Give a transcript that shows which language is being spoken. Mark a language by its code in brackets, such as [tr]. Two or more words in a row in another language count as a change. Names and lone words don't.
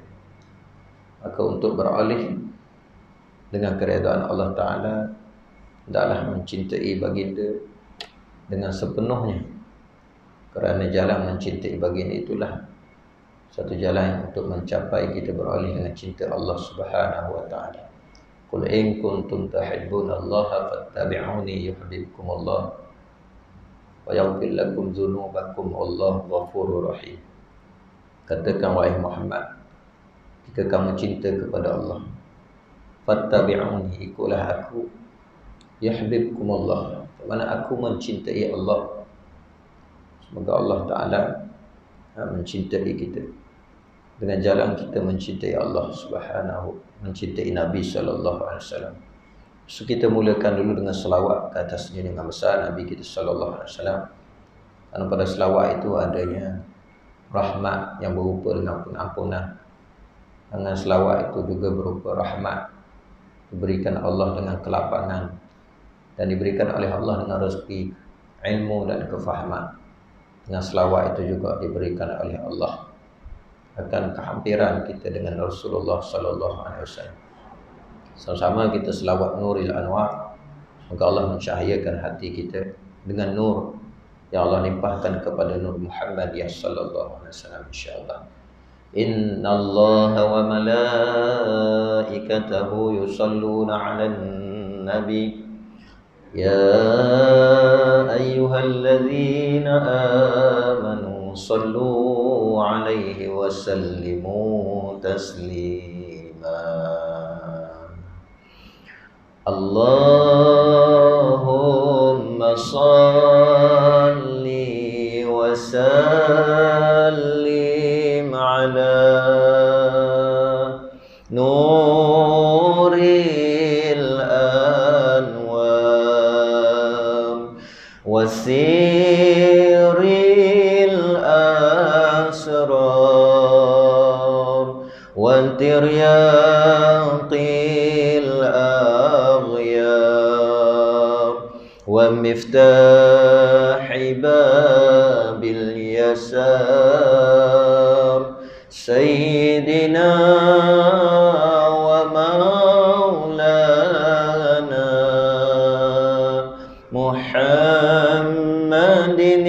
[ms] Maka untuk beralih dengan keredaan Allah Ta'ala, hendaklah mencintai baginda dengan sepenuhnya. Kerana jalan mencintai baginda itulah satu jalan untuk mencapai kita beralih dengan cinta Allah [ar] سبحانه وتعالى. قل إن كنتم تحبون الله فاتبعوني يحببكم الله ويغفر لكم ذنوبكم والله غفور رحيم. [ms] Katakan wahai Muhammad, jika kamu cinta kepada Allah, fattabi'uni, ikutlah aku, yuhibbukumullah, mana aku mencintai Allah. Semoga Allah Ta'ala mencintai kita dengan jalan kita mencintai Allah Subhanahu, mencintai Nabi [ar] صلى الله عليه وسلم. [ms] So kita mulakan dulu dengan selawat ke atas junjungan besar Nabi kita [ar] صلى الله عليه وسلم. [ms] Karena pada selawat itu adanya rahmat yang berupa dengan pengampunan. Dengan selawat itu juga berupa rahmat diberikan Allah dengan kelapangan dan diberikan oleh Allah dengan rezeki, ilmu dan kefahaman. Dengan selawat itu juga diberikan oleh Allah akan kehampiran kita dengan Rasulullah [ar] صلى الله عليه وسلم. [ms] Sama-sama kita selawat Nuril Anwar. Semoga Allah mencahayakan hati kita dengan nur yang Allah limpahkan kepada Nur Muhammad ya [ar] صلى الله عليه وسلم [ms] insyaallah. [ar] إن الله وملائكته يصلون على النبي يا أيها الذين آمنوا صلوا عليه وسلموا تسليما. اللهم صل وسلم على نور الأنوار وسر الأسرار وترياق ومفتاح باب اليسار سيدنا ومولانا محمد